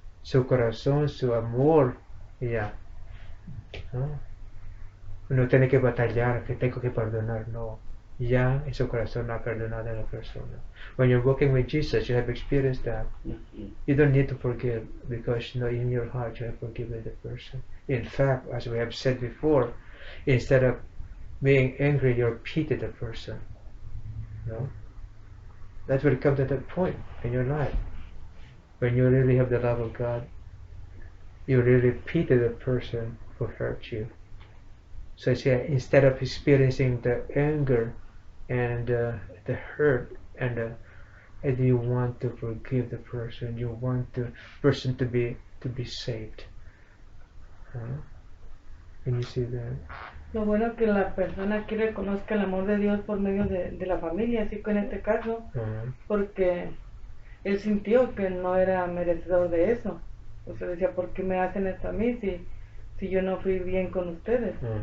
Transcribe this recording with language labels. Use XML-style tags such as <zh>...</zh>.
<es>Su corazón, su amor, ya. No tiene que batallar, que tengo que perdonar, no. Ya en su corazón ha perdonado a la persona.</es> <en>When you're walking with Jesus, you have experienced that. You don't need to forgive, because in your heart you have forgiven the person. In fact, as we have said before, instead of being angry, you pity the person. That will come to that point in your life when you really have the love of God. You really pity the person who hurt you. So instead of experiencing the anger and the hurt, and you want to forgive the person, you want the person to be saved. Can you see that?</en> <es>Lo bueno es que la persona aquí reconozca el amor de Dios por medio de la familia, así que en este caso, porque él sintió que no era merecedor de eso. O sea, decía, ¿por qué me hacen esto a mí si yo no fui bien con ustedes?</es>